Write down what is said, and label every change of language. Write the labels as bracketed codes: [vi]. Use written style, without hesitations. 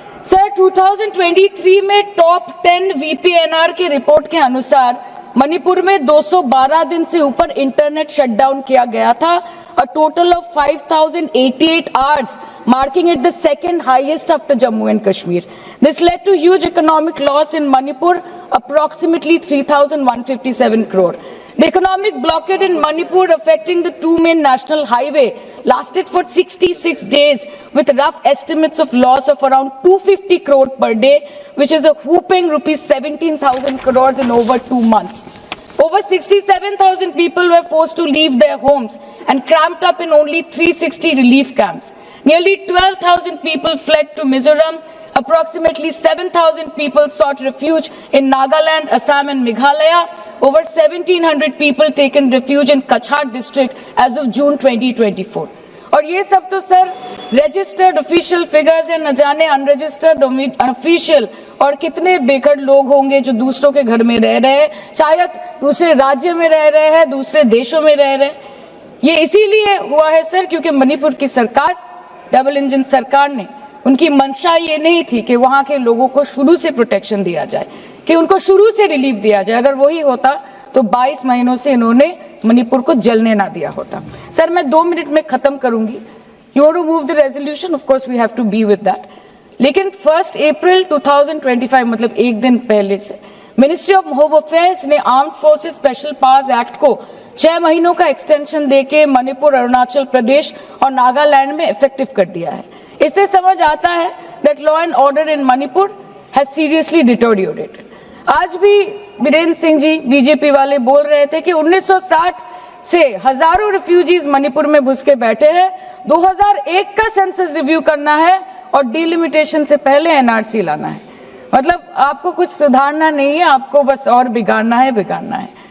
[hi] Sir 2023 में top 10 VPNR के report के अनुसार मणिपुर में 212 दिन से ऊपर इंटरनेट शटडाउन किया गया था, [en] a total of 5088 hours, marking it the second highest after Jammu and Kashmir. This led to huge economic loss in Manipur, approximately 3,157 crore. The economic blockade in Manipur, affecting the two main national highway, lasted for 66 days, with rough estimates of loss of around 250 crore per day, which is a whopping rupees 17,000 crores in over 2 months. Over 67,000 people were forced to leave their homes and cramped up in only 360 relief camps. Nearly 12,000 people fled to Mizoram. Approximately 7,000 people sought refuge in Nagaland, Assam and Meghalaya. Over 1,700 people taken refuge in Kachhar district as of June 2024. [hi] और ये सब तो sir registered official figures है, न जाने unregistered official और कितने बेघर लोग होंगे जो दूसरों के घर में रह रहे हैं, शायद दूसरे राज्य में रह रहे हैं, दूसरे देशों में रह रहे हैं। ये इसीलिए हुआ है सर क्योंकि मणिपुर की सरकार, डबल इंजन सरकार ने, उनकी मंशा ये नहीं थी कि वहां के लोगों को शुरू से प्रोटेक्शन दिया जाए, कि उनको शुरू से रिलीफ दिया जाए। अगर वही होता तो 22 महीनों से इन्होंने मणिपुर को जलने ना दिया होता। सर, मैं 2 मिनट में खत्म करूंगी। [en] You want to move the resolution, of course we have to be with that. [hi] लेकिन 1 अप्रैल 2025, मतलब एक दिन पहले से, मिनिस्ट्री ऑफ होम अफेयर्स ने armed forces special powers act को 6 महीनों का एक्सटेंशन देके मणिपुर, अरुणाचल प्रदेश और नागालैंड में इफेक्टिव कर दिया है। इससे समझ आता है [en] that law and order in Manipur has seriously deteriorated. [hi] आज भी बीरेंद्र सिंह जी बीजेपी वाले बोल रहे थे कि 1960 से हजारों रिफ्यूजीज मणिपुर में घुस के बैठे हैं, 2001 का सेंसस रिव्यू करना है और डिलिमिटेशन से पहले एनआरसी लाना है। मतलब आपको कुछ सुधारना नहीं है, आपको बस और बिगाड़ना है।